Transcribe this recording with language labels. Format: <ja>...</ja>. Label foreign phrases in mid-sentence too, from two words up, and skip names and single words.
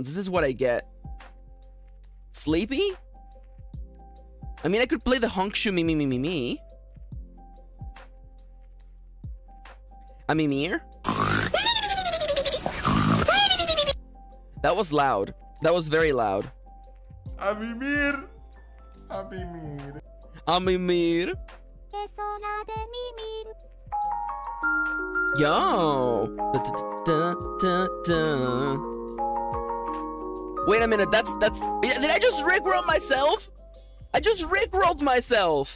<en>This is what I get. Sleepy? I mean, I could play the honkshu me me me me me.</en> <es>A mimir?</es> <en>That was loud. That was very loud.</en> <es>A mimir. A mimir. A mimir.</es> <en>Yo. Da, da, da, da. Wait a minute. That's. Did I just rickroll myself? I just rickrolled myself.</en>